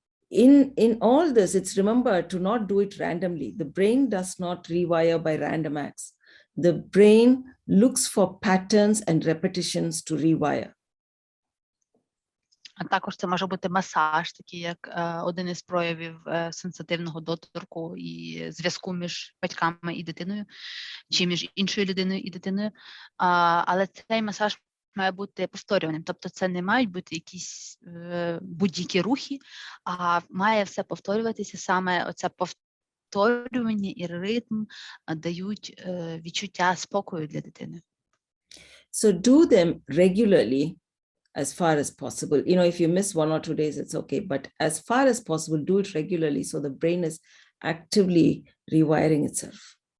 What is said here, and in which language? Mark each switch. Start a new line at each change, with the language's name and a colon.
English: In all this, it's remember to not do it randomly. The brain does not rewire by random acts. The brain looks for patterns and repetitions to rewire.
Ukrainian: А також це може бути масаж, такий як один із проявів сенситивного доторку і зв'язку між батьками і дитиною, чи між іншою людиною і дитиною. Але цей масаж має бути повторюваним. Тобто це не мають бути якісь будь-які рухи, а має все повторюватися, саме оце повторювання і ритм дають відчуття спокою для дитини.
English: So do them regularly. As far as possible. If you miss 1 or 2 days, it's okay. But as far as possible, do it regularly so the brain is actively rewiring itself.